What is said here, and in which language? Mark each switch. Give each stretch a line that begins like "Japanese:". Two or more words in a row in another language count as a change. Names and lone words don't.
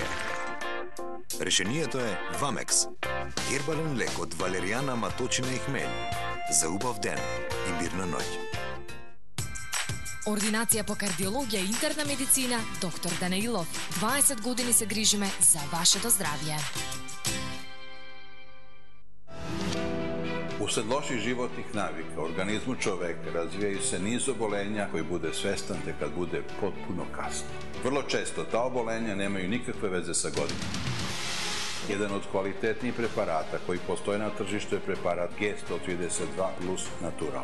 Macedonian: Решението е Вамекс, хербален лек од валеријана, маточина и хмелј. За убав ден и мирна ноќ. Ординација по кардиологија и интерна медицина, доктор Данаилов. 20 години се грижиме за вашето здравје.
Serbian: Usled loših životnih navika, u organizmu čoveka razvijaju se niz obolenja koji bude svestan te kad bude potpuno kasno. Vrlo često ta obolenja nemaju nikakve veze sa godinama. Jedan od kvalitetnijih preparata koji postoje na tržištu je preparat G132 plus Natural.